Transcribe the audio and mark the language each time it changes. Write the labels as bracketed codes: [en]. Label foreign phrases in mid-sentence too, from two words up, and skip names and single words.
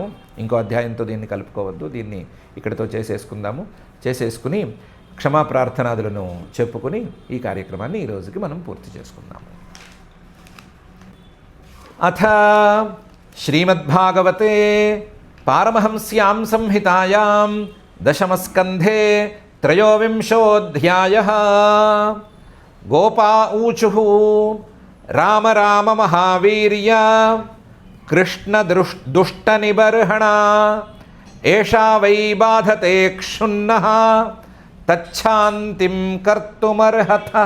[te] ఇంకో అధ్యాయంతో దీన్ని కలుపుకోవద్దు, దీన్ని ఇక్కడితో చేసేసుకుని క్షమా ప్రార్థనాదులను చెప్పుకుని ఈ కార్యక్రమాన్ని ఈ రోజుకి మనం పూర్తి చేసుకుందాము. [sa] అథ శ్రీమద్భాగవతే పారమహంస్యాం సంహితాయాం 10వ స్కంధే त्रयोविंशोऽध्यायः। गोपा ऊचुः राम राम महावीर्य कृष्णदुष्टनिबर्हणा एषा वै बाधते क्षुन्नः तच्छान्तिं कर्तुमर्हतः।